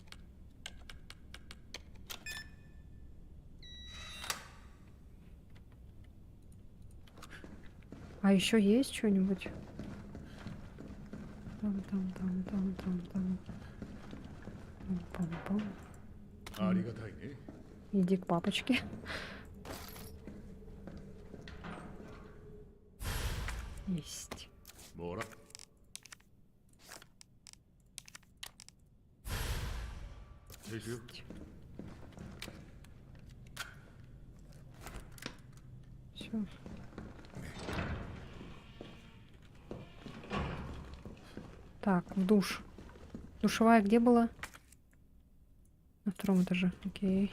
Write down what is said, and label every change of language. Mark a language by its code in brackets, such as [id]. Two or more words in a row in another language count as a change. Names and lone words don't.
[ru] А еще есть что-нибудь? Там. Пам-пам. [ja] ありがたいね。 [ru] Иди к папочке. Есть. [ja] もら。ていくよ。 [ru] Все. Так, в душ. Душевая где была? На втором этаже. Окей.